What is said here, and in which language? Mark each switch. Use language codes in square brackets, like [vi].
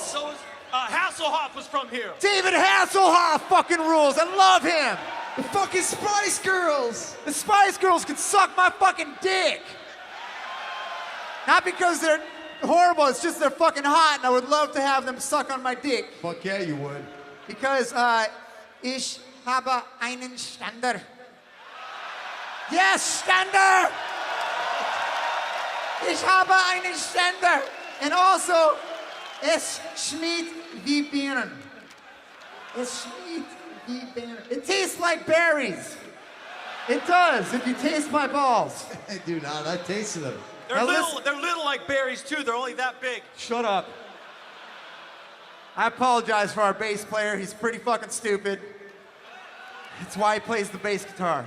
[en] So is, Hasselhoff was from here. David Hasselhoff fucking rules. I love him. The fucking Spice Girls. The Spice Girls can suck my fucking dick. Not because they're horrible, it's just they're fucking hot and I would love to have them suck on my dick. Fuck yeah, you would. [de] Because, ich habe einen Ständer. Yes, Ständer! Ich habe einen Ständer. [en] And also, [de] es schmeckt wie Birnen. Es schmeckt wie Birnen. [en] It tastes like berries. It does, if you taste my balls. I do not. I tasted them. They're Now little. listen- They're little like berries too. They're only that big. Shut up. I apologize for our bass player. He's pretty fucking stupid. That's why he plays the bass guitar.